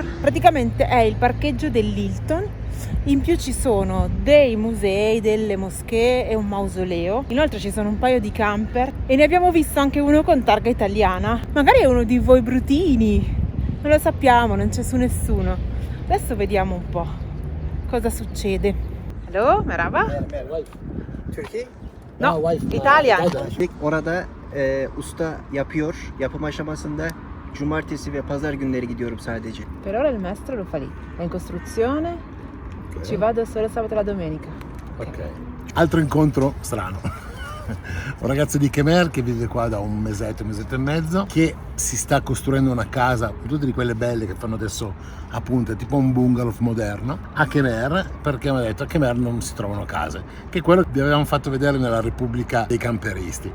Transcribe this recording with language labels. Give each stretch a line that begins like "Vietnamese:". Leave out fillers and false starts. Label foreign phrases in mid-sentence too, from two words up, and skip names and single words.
Italian: Praticamente è il parcheggio dell'Hilton. In più ci sono dei musei, delle moschee e un mausoleo. Inoltre ci sono un paio di camper e ne abbiamo visto anche uno con targa italiana. Magari è uno di voi brutini, non lo sappiamo, non c'è su nessuno. Adesso vediamo un po' cosa succede.
English: Hello, merhaba.
Turkish: Türkiye.
English: No, Italian.
Turkish: Orada usta yapıyor. Yapım aşamasında cumartesi ve pazar günleri gidiyorum sadece.
Italian: Per ora il maestro lo fa lì, è in costruzione. Ci vado solo sabato e la domenica. Ok. Altro incontro strano. Un ragazzo di Kemer che vive qua da un mesetto e mezzo, che si sta costruendo una casa, tutte di quelle belle che fanno adesso a punta, tipo un bungalow moderno, a Kemer, perché mi ha detto a Kemer non si trovano case, che è quello che vi avevamo fatto vedere nella Repubblica dei Camperisti.